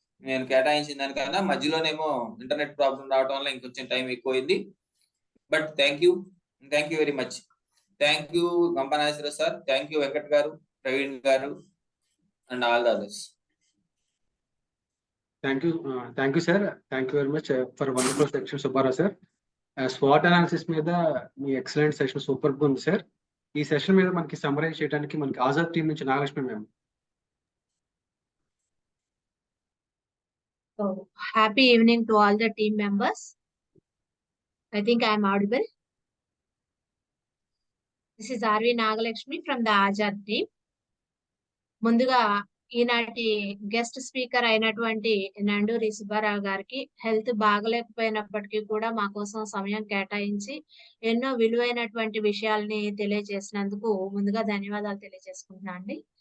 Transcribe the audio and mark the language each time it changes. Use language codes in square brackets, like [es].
[te] నేను కేటాయించిన దానికన్నా మధ్యలోనేమో ఇంటర్నెట్ ప్రాబ్లం రావడం వల్ల ఇంకొంచెం టైం ఎక్కువైంది. [en] But thank you very much. Thank you Gampanaswara sir, thank you Venkat garu, Praveen garu and all the others. Thank you, sir. Thank you very much for wonderful section, Subbarao sir. [te] SWOT analysis మీద మీ excellent session super గా ఉంది sir. ఈ session మీద మనకి summarise చేయడానికి మనకి ఆజాద్ టీం నుంచి Nagalakshmi ma'am. [en] So, happy evening to all the team members. I think I am audible. This is R.V. Nagalakshmi from the Azad team. [te] ముందుగా ఈనాటి గెస్ట్ స్పీకర్ అయినటువంటి నండూరి సుబ్బారావు గారికి హెల్త్ బాగలేకపోయినప్పటికీ కూడా మా కోసం సమయం కేటాయించి ఎన్నో విలువైనటువంటి విషయాల్ని తెలియజేసినందుకు ముందుగా ధన్యవాదాలు తెలియజేసుకుంటున్నా అండి.